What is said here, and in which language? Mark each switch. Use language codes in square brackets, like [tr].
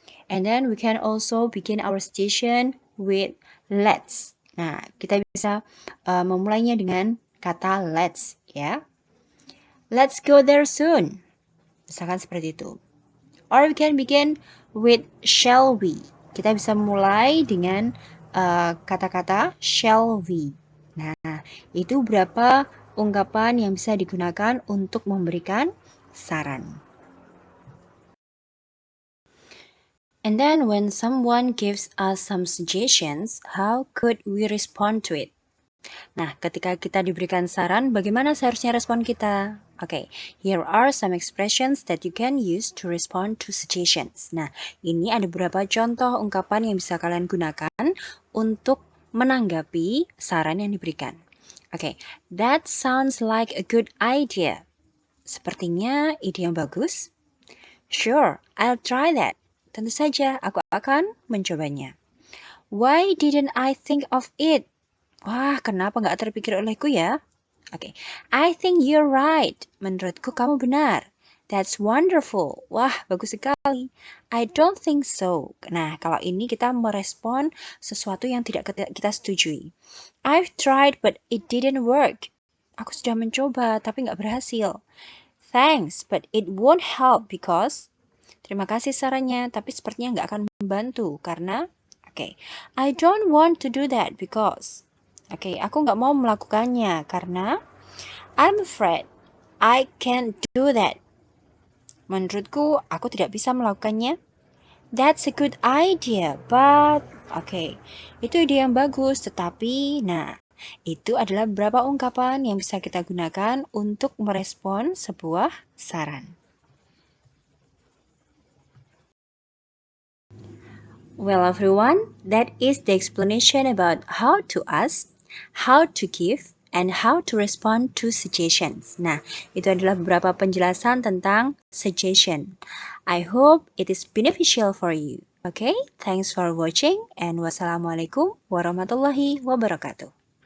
[en] And then we can also begin our suggestion with let's. [id] Nah, kita bisa memulainya dengan kata let's, ya. [en] Let's go there soon. [id] Misalkan seperti itu. [en] Or we can begin with shall we. [id] Kita bisa mulai dengan kata-kata shall we. Nah, itu berapa ungkapan yang bisa digunakan untuk memberikan saran. [en] And then when someone gives us some suggestions, how could we respond to it? [id] Nah, ketika kita diberikan saran, bagaimana seharusnya respon kita? [en] Oke, here are some expressions that you can use to respond to suggestions. [id] Nah, ini ada beberapa contoh ungkapan yang bisa kalian gunakan untuk menanggapi saran yang diberikan. [en] Oke, that sounds like a good idea. [id] Sepertinya ide yang bagus. [en] Sure, I'll try that. [id] Tentu saja, aku akan mencobanya. [en] Why didn't I think of it? [id] Wah, kenapa nggak terpikir olehku ya? [en] Oke, I think you're right. [id] Menurutku kamu benar. [en] That's wonderful. [id] Wah, bagus sekali. [en] I don't think so. [id] Nah, kalau ini kita merespon sesuatu yang tidak kita setujui. [en] I've tried but it didn't work. [id] Aku sudah mencoba tapi nggak berhasil. [en] Thanks, but it won't help because... [id] Terima kasih sarannya, tapi sepertinya nggak akan membantu karena... [en] Oke, I don't want to do that because... [id] Oke, aku nggak mau melakukannya karena [en] I'm afraid I can't do that. [id] Menurutku, aku tidak bisa melakukannya. [en] That's a good idea, but... [id] Oke, itu ide yang bagus, tetapi... Nah, itu adalah beberapa ungkapan yang bisa kita gunakan untuk merespon sebuah saran. [en] Well, everyone, that is the explanation about how to ask, how to give, and how to respond to suggestions. [id] Nah, itu adalah beberapa penjelasan tentang suggestion. [en] I hope it is beneficial for you. Okay, thanks for watching and wassalamualaikum warahmatullahi wabarakatuh.